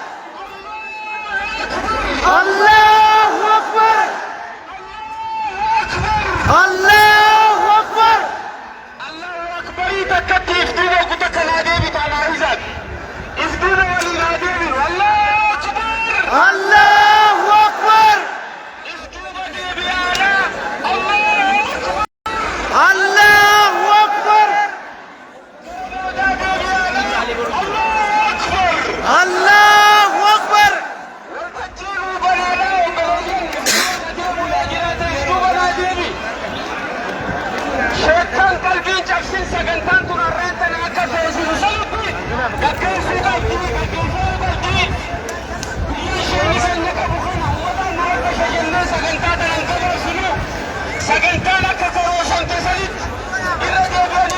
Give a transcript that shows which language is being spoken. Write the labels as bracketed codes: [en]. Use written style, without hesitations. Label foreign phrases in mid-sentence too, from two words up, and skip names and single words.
[ar] Allahu Akbar. Allahu Akbar. Allahu Akbar. [om] Takatti iftuuna kuta kanaa deebitaa naahizan. Iftuuna waliin haa deebinu. [ar] Allahu Akbar. Allahu Akbar. [om] Iftuuna deebi'aadha. [ar] Allahu Akbar. Allahu Akbar. Allahu Akbar. [om] Shaitan qalbii cabsin sagantaan tun harreen tana akka feesisu salphi gaggeessuu qabdi gaggeessuu qabdi biyyi isheen isanya qabu kana ummataan nu akka fayyannee sagantaa tanan qabarsinu sagantaan akka karoorfamte sanitti irra deebi'anii